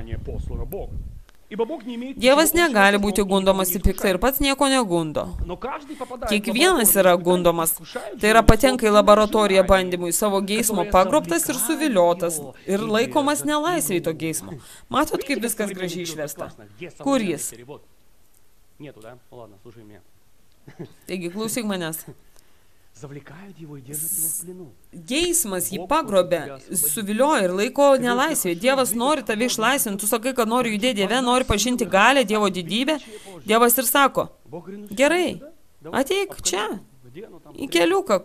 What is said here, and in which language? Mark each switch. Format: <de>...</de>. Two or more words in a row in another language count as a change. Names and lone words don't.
<lt>Dievas negali būti gundomas į piktą ir pats nieko negundo. Kiekvienas yra gundomas, tai yra patenka į laboratoriją bandymui, savo geismo pagrobtas ir suviliotas ir laikomas nelaisvėj to geismo. Matot, kaip viskas gražiai išversta? Kur jis?</lt> <ru>Нету, да? Ну ладно, слушай меня.</ru> <lt>Taigi, klausyk manęs. Geismas jį pagrobė, suvilioja ir laiko nelaisvėje. Dievas nori tave išlaisvinti. Tu sakai, kad nori judėti Dieve, nori pažinti galę, Dievo didybę. Dievas ir sako, gerai, ateik čia, į keliuką.</lt>